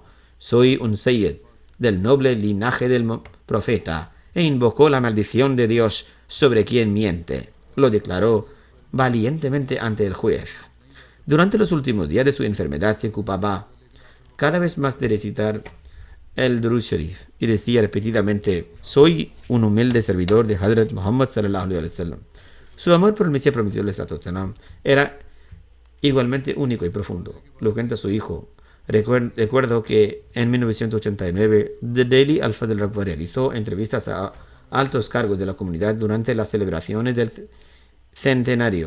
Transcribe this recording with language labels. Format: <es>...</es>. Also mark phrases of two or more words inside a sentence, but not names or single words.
<es>Soy un Sayyid del noble linaje del profeta e invocó la maldición de Dios sobre quien miente. Lo declaró valientemente ante el juez. Durante los últimos días de su enfermedad se ocupaba cada vez más de recitar el</es> <ur>درود شریف</ur> <es>y decía repetidamente, soy un humilde servidor de Hazrat Muhammad</es> <ar>صلى الله عليه وسلم.</ar> <es>Su amor por el Mesías prometido era igualmente único y profundo. Lo cuenta su hijo. Recuerdo que en 1989 The Daily Al-Fadl Rabwa realizó entrevistas a altos cargos de la comunidad durante las celebraciones del centenario.</es>